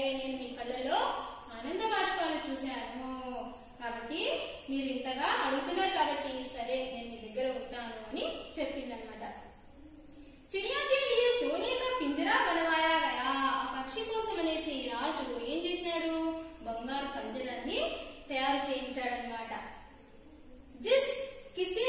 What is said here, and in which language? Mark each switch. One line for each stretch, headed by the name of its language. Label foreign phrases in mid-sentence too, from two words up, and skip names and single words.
Telugu: నేను మీ కళ్ళలో ఆనంద బాష్పాలు చూశాను కాబట్టి, మీరు ఇంతగా అడుగుతున్నారు కాబట్టి సరే నేను మీ దగ్గర ఉంటాను అని చెప్పిందనమాట.
Hindi: चिड़िया के लिए सोने का पिंजरा बनवाया गया.
Telugu: ఆ పక్షి కోసం అనేసి రాజు ఏం చేసినాడు, బంగారు పంజరాన్ని తయారు చేయించాడనమాట.
Hindi: जिस